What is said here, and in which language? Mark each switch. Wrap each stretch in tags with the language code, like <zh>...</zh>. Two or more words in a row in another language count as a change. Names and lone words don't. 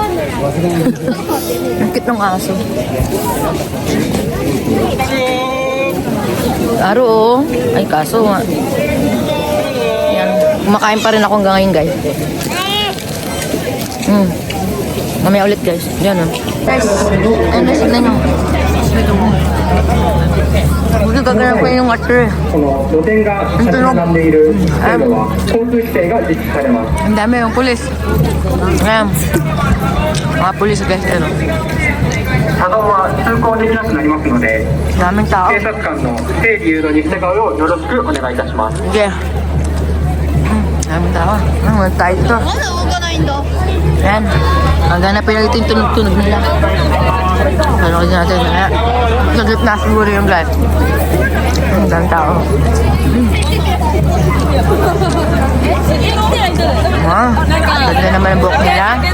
<tl>Ang cute ng aso. Aro oh. Ay kaso nga. Yan. Kumakain pa rin ako hanggang ngayon guys. Mamaya ulit guys. Yan oh. Guys, ano signan nyo? Buti gagawin ko yung water.</tl> <ja>この露店が立ち並んでいる線路は交通規制が実施されます。</ja> <tl>Ang dami yung pulis. Ayan. Mga pulis guys. Ano?</tl> <ja>車道は通行できなくなりますので、</ja> <tl>Daming tao.</tl> <ja>警察官の整理誘導に従うようよろしくお願いいたします。</ja> <tl>Sige. Daming tao. Ano tayo dito? Ayan. Maghanapin lang ito yung tunog-tunog nila. Ano kasi natin? Naglit na siguro yung guys. Ang daming tao. Ganda naman ang buhok nila.</tl>